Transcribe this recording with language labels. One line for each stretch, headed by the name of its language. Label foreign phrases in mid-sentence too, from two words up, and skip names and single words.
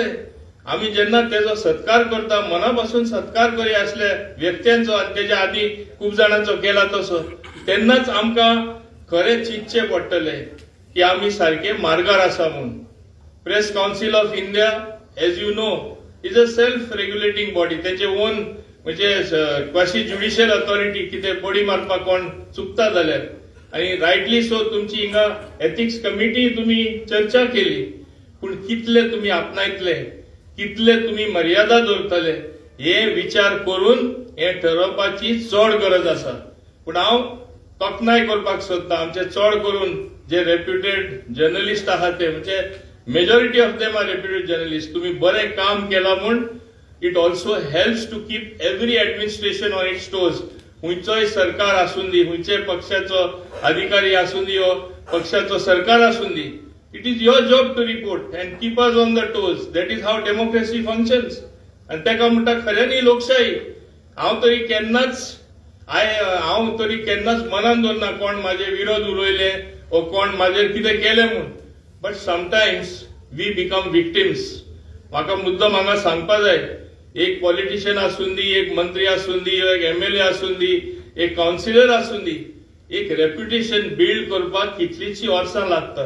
Konkani: आमी जेन्ना तेजो सत्कार करता, मनापासून सत्कार करी असल्या व्यक्त्यांचो आनी तेच्या आदी खूब जाणांचो केला तसो, तेन्नाच आमकां खरें चिंतचें पडटलें की आमी सारखे मार्गार आसा म्हणून।
English: Press Council of India as you know is a self regulating body.
Konkani: त्याचे ओन म्हणजे
English: quasi judicial authority
Konkani: कितें बडी मारपाक कोण चुकता जाल्यार आणि
English: rightly so
Konkani: तुमची हिंगा
English: ethics committee
Konkani: तुम्ही चर्चा केली, पण कितले तुम्ही आपणायतले, कितले तुम्ही मर्यादा दवरतले हे विचार करून हे ठरवपाची चड गरज आसा. पण हांव तोखणाय करपाक सोदता आमचे चड करून जे
English: reputed journalist
Konkani: आहात ते म्हणजे
English: majority of them are reputed journalist.
Konkani: तुम्ही बरें काम केला म्हूण
English: it also helps to keep every administration on its toes.
Konkani: हुंयचोय सरकार आसून दी, हुंयचे पक्षाचो अधिकारी आसून दी वा पक्षाचो सरकार आसून दी,
English: it is your job to report and keep us on the toes. that is how democracy functions.
Konkani: आणि ताका म्हणटा खऱ्यांनी लोकशाही. हांव तरी केन्नाच मनान दवरना कोण म्हाजे विरोध उलयले वा कोण म्हाजेर कितें केलें म्हूण.
English: but sometimes we become victims.
Konkani: म्हाका मुद्दम हांगा सांगपा जाय, एक पॉलिटिशियन आसून दी, एक मंत्री आसून दी, एक MLA आसून दी, एक काउन्सिलर आसून दी, एक रेप्युटेशन बिल्ड करपाक कितलींची वर्सां लागतात.